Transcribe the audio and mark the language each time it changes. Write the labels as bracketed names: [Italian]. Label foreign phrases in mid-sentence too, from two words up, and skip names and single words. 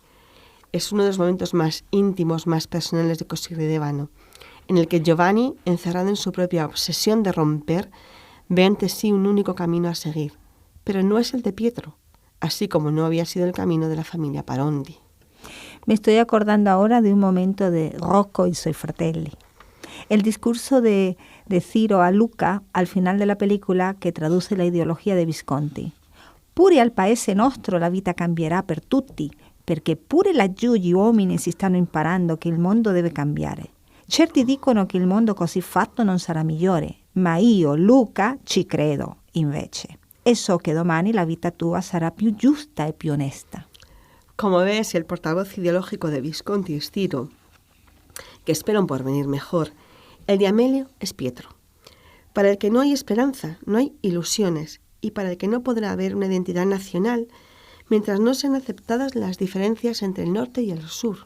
[Spanish] Es uno de los momentos más íntimos, más personales de Così rideva Ivano, en el que Giovanni, encerrado en su propia obsesión de romper, ve ante sí un único camino a seguir, pero no es el de Pietro, así como no había sido el camino de la familia Parondi. Me estoy acordando ahora de un momento de Rocco y suoi fratelli. El discurso de Ciro a Luca al final de la película, que traduce la ideología de Visconti. [Italian] Pure al paese nostro la vita cambierà per tutti, perché pure laggiù gli uomini si stanno imparando che il mondo deve cambiare. Certi dicono che il mondo così fatto non sarà migliore, ma io, Luca, ci credo, invece. E so che domani la vita tua sarà più giusta e più onesta. [Spanish] Como ves, el portavoz ideológico de Visconti es Ciro, que espera un porvenir mejor. El de Amelio es Pietro. Para el que no hay esperanza, no hay ilusiones, y para el que no podrá haber una identidad nacional mientras no sean aceptadas las diferencias entre el norte y el sur.